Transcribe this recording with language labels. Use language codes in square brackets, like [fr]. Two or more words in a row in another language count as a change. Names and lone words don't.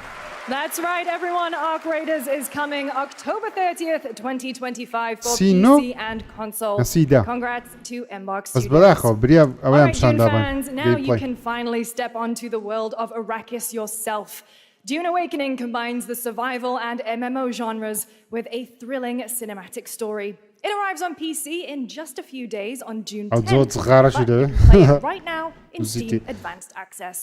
[en] That's right, everyone. Arc Raiders is coming October 30th, 2025 for Sino? PC and console. Sida. Congrats to Embark [ckb] بەس [en] Studios. [ckb] بەداخەوە بریا ئەوەیان [en] Alright, Dune [ckb] پیشاندابن. [en] fans, now you can finally step onto the world of Arrakis yourself. Dune Awakening combines the survival and MMO genres with a thrilling cinematic story. It arrives on PC in just a few days on June 10th, but you can play it right now in Steam Advanced Access.